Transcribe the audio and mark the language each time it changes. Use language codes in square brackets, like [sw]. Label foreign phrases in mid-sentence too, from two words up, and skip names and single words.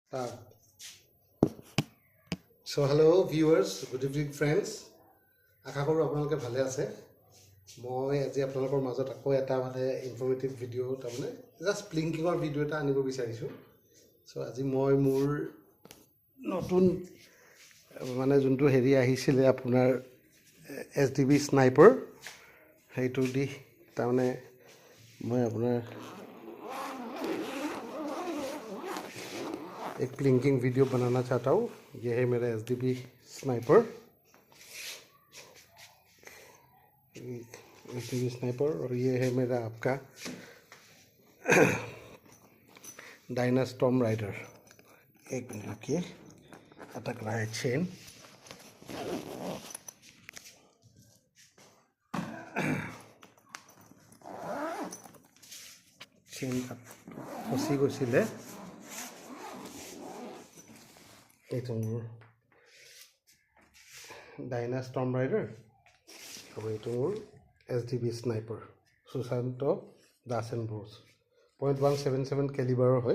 [en] Start. So hello viewers, good evening friends. [as] আশা কৰোঁ আপোনালোকে ভালে আছে। মই আজি আপোনালোকৰ মাজত আকৌ এটা [en] informative video' [as] তাৰমানে [en] just plinking-ৰ video' [as] এটা আনিব বিচাৰিছোঁ। চ' আজি মই মোৰ নতুন যোনটো হেৰি আহিছিলে আপোনাৰ SDB স্নাইপাৰ সেইটো দি তাৰমানে মই আপোনাৰ [hi] एक प्लिंकिंग वीडियो बनाना चाहता हूँ। ये है मेरा SDB स्नाइपर। SDB स्नाइपर और ये है मेरा आपका डायना स्टॉर्म राइडर। एक मिनट रुकिए, अटक रहा है चेन। चेन फंसी গৈছিলে। [as] এইটো মোৰ ডাইনা ষ্টৰ্ম ৰাইডাৰ আৰু এইটো মোৰ SDB স্নাইপাৰ সুশান্ত দাস এণ্ড ব্ৰোছ .177 কেলিবাৰৰ হয়।